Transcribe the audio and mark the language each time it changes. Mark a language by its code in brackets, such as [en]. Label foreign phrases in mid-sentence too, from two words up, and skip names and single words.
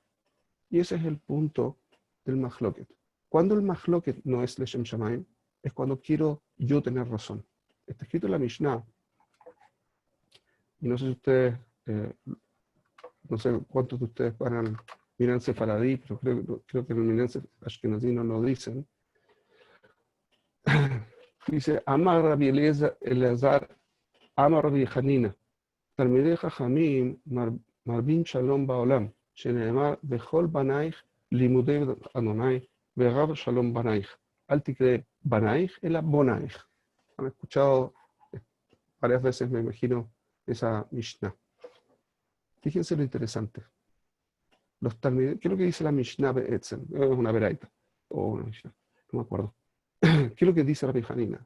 [es] Y ese es el punto del mahloket. Cuando el mahloket no es [he] לשם שמים, [es] es cuando quiero yo tener razón. Está escrito en la Mishnah. Y no sé si ustedes, no sé cuántos de ustedes van al Minense Faradí, pero creo que en el Minense Ashkenazí no lo dicen. Dice, [he] אמר רבי אלעזר, אמר רבי חנינא, תלמידי חכמים, מרבים שלום בעולם, שנאמר, וכל בניך, לימודי ה', ורב שלום בניך. אל תקרי בניך, אלא בוניך. [es] Han escuchado varias veces, me imagino, esa Mishnah. Fíjense lo interesante. ¿Qué es lo que dice la Mishnah Be'etzem? Es una veraita, o una Mishnah, no me acuerdo. ¿Qué es lo que dice Rabbi Hanina?